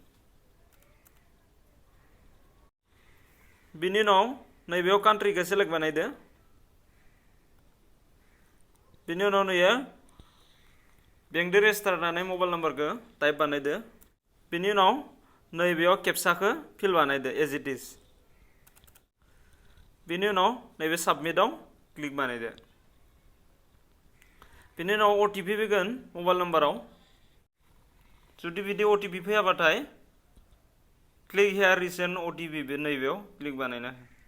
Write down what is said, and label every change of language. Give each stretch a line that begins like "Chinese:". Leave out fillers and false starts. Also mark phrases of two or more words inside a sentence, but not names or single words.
Bodo: बिनि उनाव नैबेयाव कान्ट्रिखौ सेलेक्ट बानायदो। बिनि उनाव नैयो बेंकदो रेजिस्टार जानाय मबाइल नम्बरखौ टाइप बानायदो। बिनि उनाव नैबेयाव केपसाखौ फिल बानायदो
English: as it is.
Bodo: बिनि उनाव नैबे साबमिटआव क्लिक बानायदो। बिनि उनाव OTP फैगोन मबाइल नम्बराव। जुदि बिदि OTP फैयाबाथाय
English: click here resend OTP
Bodo: बे नैबेयाव क्लिक बानायना हो।